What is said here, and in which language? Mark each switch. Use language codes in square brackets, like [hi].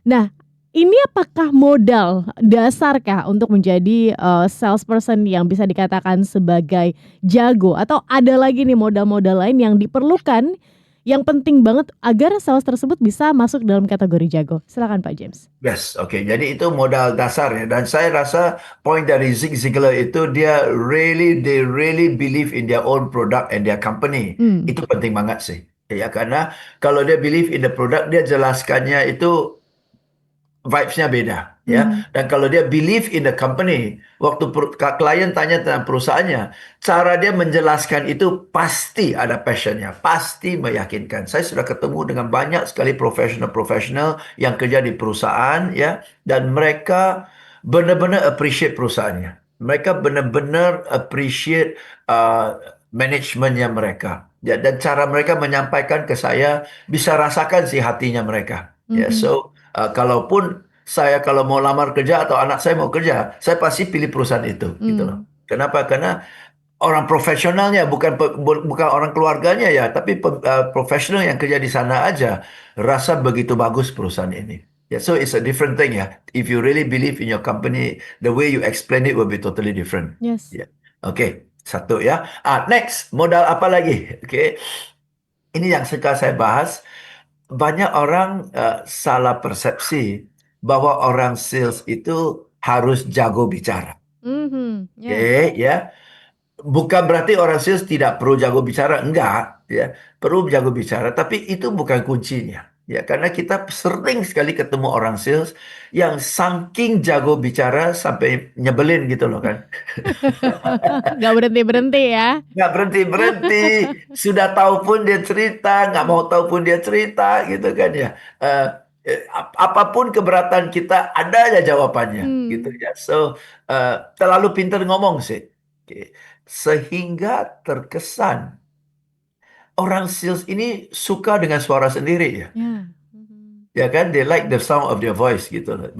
[id] Nah ini apakah modal dasarkah untuk menjadi salesperson yang bisa dikatakan sebagai jago, atau ada lagi nih modal-modal lain yang diperlukan yang penting banget agar sales tersebut bisa masuk dalam kategori jago? Silakan Pak James. Yes, oke. Jadi itu modal dasar ya. Dan saya rasa poin dari Zig Ziglar itu [en] they really believe in their own product and their company. [id] Itu penting banget sih. Ya, karena kalau dia [en] believe in the product, [id] dia jelaskannya itu vibes-nya beda ya. Dan kalau dia [en] believe in the company, [id] waktu klien tanya tentang perusahaannya, cara dia menjelaskan itu pasti ada passionnya, pasti meyakinkan. Saya sudah ketemu dengan banyak sekali profesional yang kerja di perusahaan ya, dan mereka benar-benar appreciate perusahaannya. Mereka benar-benar appreciate manajemennya mereka. Ya, dan cara mereka menyampaikan ke saya, bisa rasakan sih hatinya mereka. Ya, so kalaupun saya kalau mau lamar kerja atau anak saya mau kerja, saya pasti pilih perusahaan itu, gitu loh. Kenapa? Karena orang profesionalnya, bukan orang keluarganya ya, tapi profesional yang kerja di sana aja rasa begitu bagus perusahaan ini. [en] Yeah, so it's a different thing ya. If you really believe in your company, the way you explain it will be totally different. Yes. [id] Yeah. Oke, satu ya. Next, modal apa lagi? Oke. Ini yang suka saya bahas. Banyak orang salah persepsi bahwa orang sales itu harus jago bicara. Oke, ya. Bukan berarti orang sales tidak perlu jago bicara, enggak, ya. Perlu jago bicara, tapi itu bukan kuncinya. Ya, karena kita sering sekali ketemu orang sales yang saking jago bicara sampai nyebelin gitu loh kan. Nggak berhenti-berhenti ya. Nggak berhenti-berhenti. Sudah tahu pun dia cerita, nggak mau tahu pun dia cerita gitu kan ya. Eh, Apapun keberatan kita, ada aja jawabannya gitu Hmm. ya. So, terlalu pintar ngomong sih. Oke. Sehingga terkesan orang sales ini suka dengan suara sendiri ya. Ya. Mhm. Ya kan, [en] they like the sound of their voice [id] gitu loh.